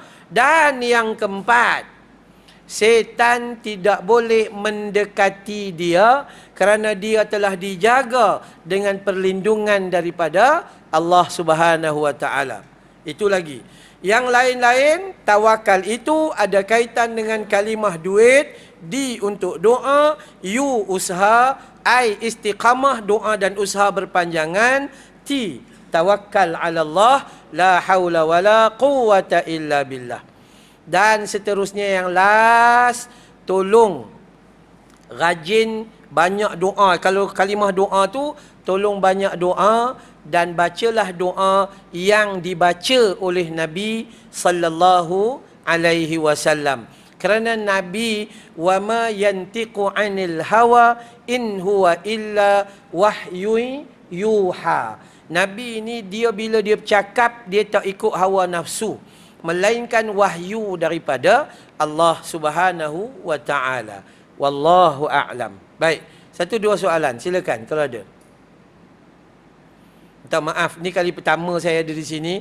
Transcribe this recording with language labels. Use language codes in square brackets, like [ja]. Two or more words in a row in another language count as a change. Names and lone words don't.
[ms] Dan yang keempat, setan tidak boleh mendekati dia kerana dia telah dijaga dengan perlindungan daripada Allah [ar] سبحانه وتعالى. [ms] Itu lagi. Yang lain-lain, tawakal itu ada kaitan dengan kalimah duit, di untuk doa, u usaha, ai istiqamah doa dan usaha berpanjangan, [ar] ti توكل على الله، لا حول ولا قوة إلا بالله. [ms] Dan seterusnya yang last, tolong rajin banyak doa. Kalau kalimah doa tu, tolong banyak doa dan bacalah doa yang dibaca oleh Nabi [ar] صلى الله عليه وسلم. [ms] Kerana Nabi, [ar] وما ينطق عن الهوى إن هو إلا وحي يوحى. [ms] Nabi ini dia bila dia bercakap, dia tak ikut hawa nafsu, melainkan wahyu daripada Allah [ar] سبحانه وتعالى. والله أعلم. [ms] Baik, satu dua soalan silakan kalau ada. Minta maaf, ni kali pertama saya ada di sini.